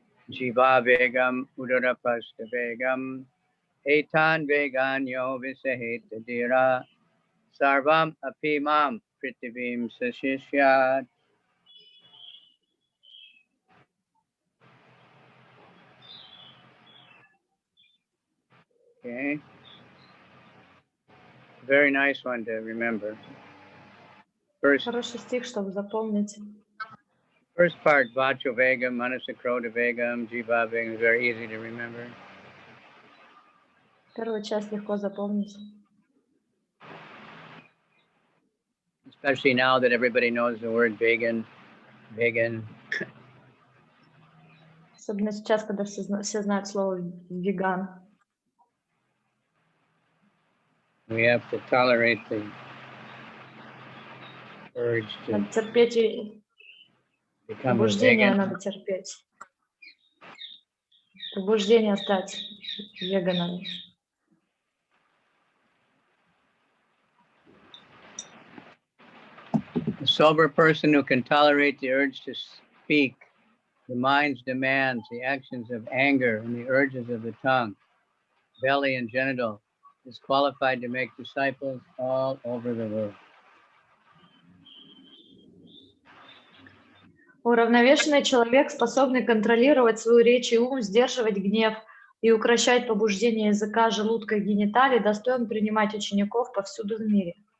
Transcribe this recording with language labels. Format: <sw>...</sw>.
<sa>jiva vegam udarapasthavegam etan vegan yo visaheta dhira sarvam apimam pritivim sashishyat.</sa> <en>Okay. Very nice one to remember.</en> <ru>Хороший стих, чтобы запомнить.</ru> <en>First part,</en> <sa>Vachovegam, Manasakrodavegam, Jiva Vegam,</sa> <en>is very easy to remember.</en> <ru>Первую часть легко запомнить.</ru> <en>Especially now that everybody knows the word vegan.</en> <ru>Особенно сейчас, когда все знают слово веган.</ru> <en>We have to tolerate the urge to</en> <ru>Надо терпеть и</ru> <en>become a</en> <ru>побуждение</ru> <en>vegan.</en> <ru>надо терпеть. Побуждение стать веганом.</ru> <en>A sober person who can tolerate the urge to speak, the mind's demands, the actions of anger, and the urges of the tongue, belly, and genital, is qualified to make disciples all over the world.</en> <ru>Уравновешенный человек, способный контролировать свою речь и ум, сдерживать гнев и укрощать побуждение языка, желудка и гениталий, достоин принимать учеников повсюду в мире.</ru>